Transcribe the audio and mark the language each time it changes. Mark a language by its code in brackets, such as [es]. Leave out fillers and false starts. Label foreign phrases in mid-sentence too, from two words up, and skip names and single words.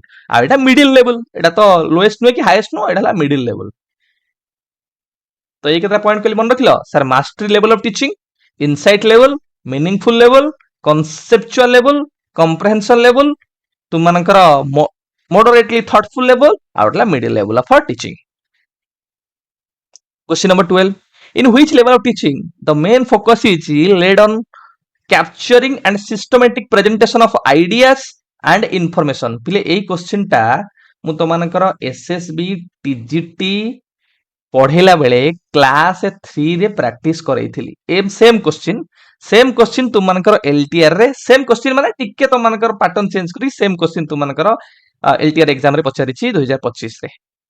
[or] ଆଉ ଏଇଟା [en] middle level, [or] ଏଇଟା ତ ଲୋଏଷ୍ଟ ନୁହେଁ କି ହାଇଏଷ୍ଟ ନୁହଁ, ଏଇଟା ହେଲା [en] middle level. [or] ତ ଏଇ କେତେଟା ପଏଣ୍ଟ କହିଲି ମନେ ରଖିଲ ସାର୍। [en] mastery level of teaching, insight level, meaningful level, conceptual level, comprehension level, [or] ତୁମମାନଙ୍କର [en] moderately thoughtful level, [or] ଆଉ ହେଲା [en] middle level of teaching. Question number 12. In which level of teaching the main focus is laid on capturing and systematic presentation of ideas and information? [or] ପିଲେ ଏଇ क्वेश्चन ଟା ମୁଁ ତମାନଙ୍କର SSB TGT ପଢେଇଲା ବେଳେ କ୍ଲାସ 3 ରେ ପ୍ରାକ୍ଟିସ କରେଇଥିଲି। [en] same question [or] ତୁମମାନଙ୍କର LTR ରେ [en] same question [or] ମାନେ ଟିକେ ତମମାନଙ୍କର [en] pattern change [or] କରି [en] same question [or] ତୁମମାନଙ୍କର LTR एग्जाम ରେ ପଚାରିଛି 2025 ରେ।